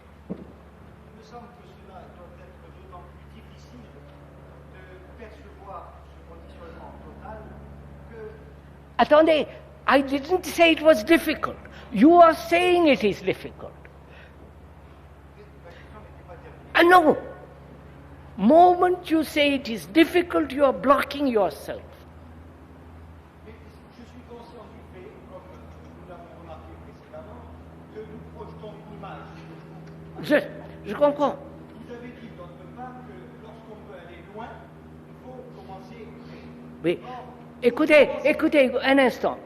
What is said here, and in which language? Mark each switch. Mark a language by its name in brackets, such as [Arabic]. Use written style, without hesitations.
[French] Il me semble que cela doit être d'autant plus difficile de percevoir ce conditionnement total que [English] Attendez, I didn't say it was difficult. You are saying it is difficult. And no, moment you say it is difficult, you are blocking yourself. [French] mais je suis conscient du fait, comme nous l'avons remarqué précédemment, que nous projetons une image. Je comprends. Vous avez dit d'autre part que lorsqu'on veut aller loin, il faut commencer. Oui. Écoutez un instant.